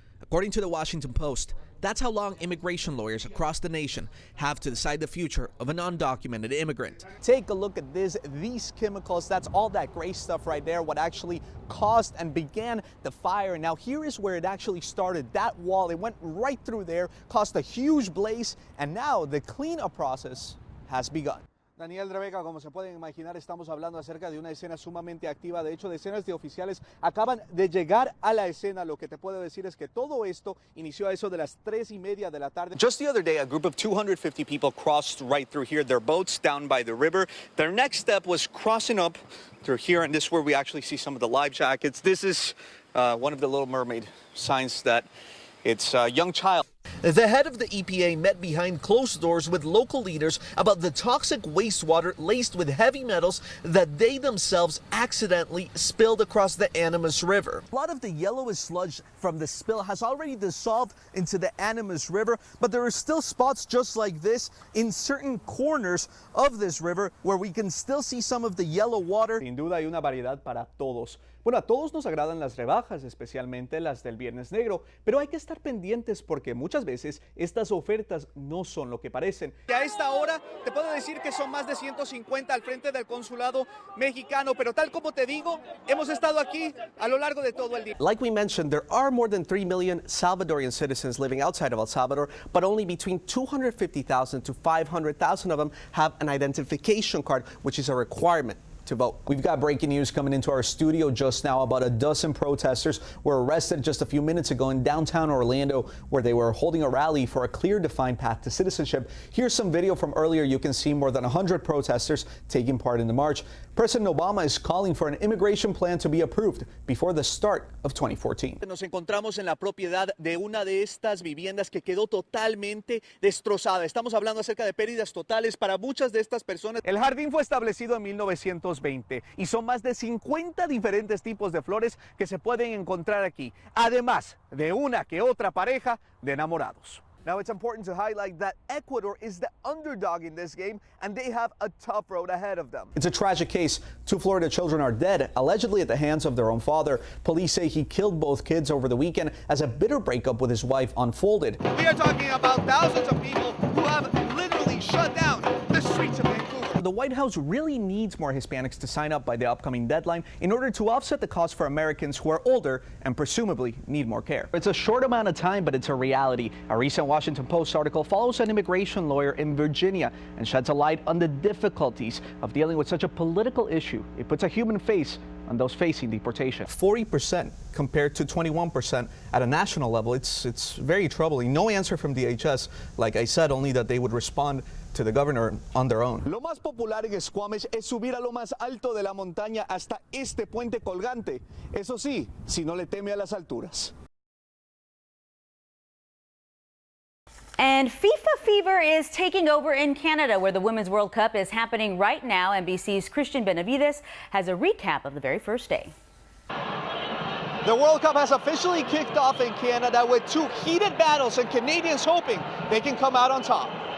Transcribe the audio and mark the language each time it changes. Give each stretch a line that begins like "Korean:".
English: According to the Washington Post, that's how long immigration lawyers across the nation have to decide the future of an undocumented immigrant. Take a look at this. These chemicals, that's all that gray stuff right there, what actually caused and began the fire. Now here is where it actually started. That wall, it went right through there, caused a huge blaze, and now the cleanup process has begun.
Spanish: Daniel, Rebeca, como se pueden imaginar, estamos hablando acerca de una escena sumamente activa. De hecho, decenas de oficiales acaban de llegar a la escena. Lo que te puedo decir es que todo esto inició a eso de las 3:30 de la tarde.
English: Just the other day, a group of 250 people crossed right through here. Their boats down by the river. Their next step was crossing up through here, and this is where we actually see some of the life jackets. This is one of the Little Mermaid signs that it's a young child. The head of the EPA met behind closed doors with local leaders about the toxic wastewater laced with heavy metals that they themselves accidentally spilled across the Animas River. A lot of the yellowish sludge from the spill has already dissolved into the Animas River, but there are still spots just like this in certain corners of this river where we can still see some of the yellow water.
Spanish: Sin duda hay una variedad para todos. Bueno, a todos nos agradan las rebajas, especialmente las del Viernes Negro, pero hay que estar pendientes porque muchas veces estas ofertas no son lo que parecen. A esta hora te puedo decir que son más de 150 al frente del consulado mexicano, pero tal como te digo, hemos estado aquí a lo largo de todo el día.
English: Like we mentioned, there are more than 3 million Salvadorian citizens living outside of El Salvador, but only between 250,000 to 500,000 of them have an identification card, which is a requirement to vote. We've got breaking news coming into our studio just now. About a dozen protesters were arrested just a few minutes ago in downtown Orlando, where they were holding a rally for a clear, defined path to citizenship. Here's some video from earlier. You can see more than 100 protesters taking part in the march. President Obama is calling for an immigration plan to be approved before the start of 2014.
Spanish: Nos encontramos en la propiedad de una de estas viviendas que quedó totalmente destrozada. Estamos hablando acerca de pérdidas totales para muchas de estas personas. El jardín fue establecido en 1920 y son más de 50 diferentes tipos de flores que se pueden encontrar aquí, además de una que otra pareja de enamorados.
English: Now, it's important to highlight that Ecuador is the underdog in this game, and they have a tough road ahead of them. It's a tragic case. 2 Florida children are dead, allegedly at the hands of their own father. Police say he killed both kids over the weekend as a bitter breakup with his wife unfolded. We are talking about thousands of people who have literally shut down the streets of Vancouver. The White House really needs more Hispanics to sign up by the upcoming deadline in order to offset the cost for Americans who are older and presumably need more care. It's a short amount of time, but it's a reality. A recent Washington Post article follows an immigration lawyer in Virginia and sheds a light on the difficulties of dealing with such a political issue. It puts a human face on those facing deportation. 40% compared to 21% at a national level. It's very troubling. No answer from DHS. Like I said, only that they would respond to the governor on their own.
Spanish: Lo más popular en Squamish es subir a lo más alto de la montaña hasta este puente colgante. Eso sí, si no le teme a las alturas.
English: And FIFA fever is taking over in Canada, where the Women's World Cup is happening right now. NBC's Cristian Benavides has a recap of the very first day. The World Cup has officially kicked off in Canada with 2 heated battles, and Canadians hoping they can come out on top.